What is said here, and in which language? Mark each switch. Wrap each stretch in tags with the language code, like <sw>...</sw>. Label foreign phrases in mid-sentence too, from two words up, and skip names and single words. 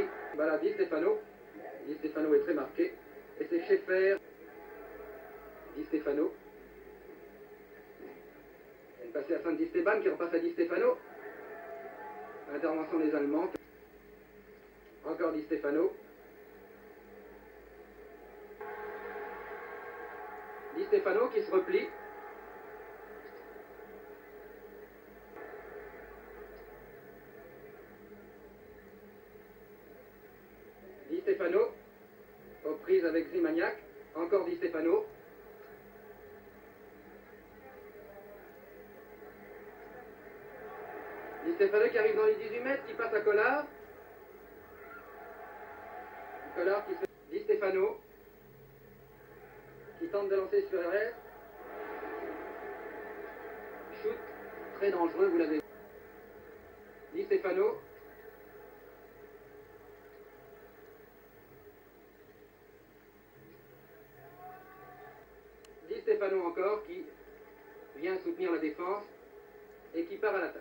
<fr>Voilà Di Stefano. Di Stefano est très marqué. Et c'est Schaeffer. Di Stefano. Elle est passée à Saint-Esteban qui repasse à Di Stefano. Intervention des Allemands. Encore Di Stefano. Di Stefano qui se replie. Di Stefano. Aux prises avec Zimaniac. Encore Di Stefano. Di Stefano qui arrive dans les 18 mètres, qui passe à Collard. Collard qui se... Di Stefano qui tente de lancer sur RS. Shoot, très dangereux, vous l'avez vu. Di Stefano. Di Stefano encore qui vient soutenir la défense et qui part à l'attaque.</fr>